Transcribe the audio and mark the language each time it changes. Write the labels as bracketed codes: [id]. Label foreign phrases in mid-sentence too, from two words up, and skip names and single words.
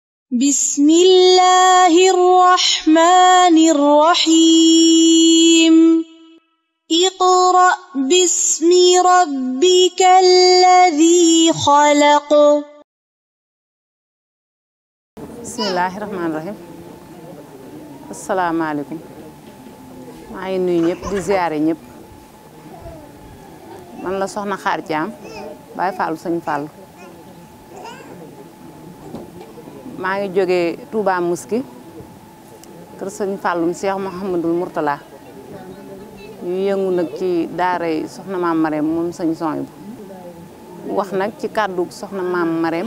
[ar] بسم الله الرحمن الرحيم اقرأ باسم ربك الذي خلق بسم الله الرحمن الرحيم السلام عليكم [wo] maa ngi nuyu ñëpp di ziare ñëpp man la soxna Xaar Thiam Baye Fallou Sëñ Fallou maa ngi jógee Touba Mosquée kër Sëñ Fallou Cheikh Mouhamadoul Mourtala ñu yëngu nag ci daaray soxna maam Marème moom Sëñ Sohaybu wax nag ci kàddu soxna maam Marème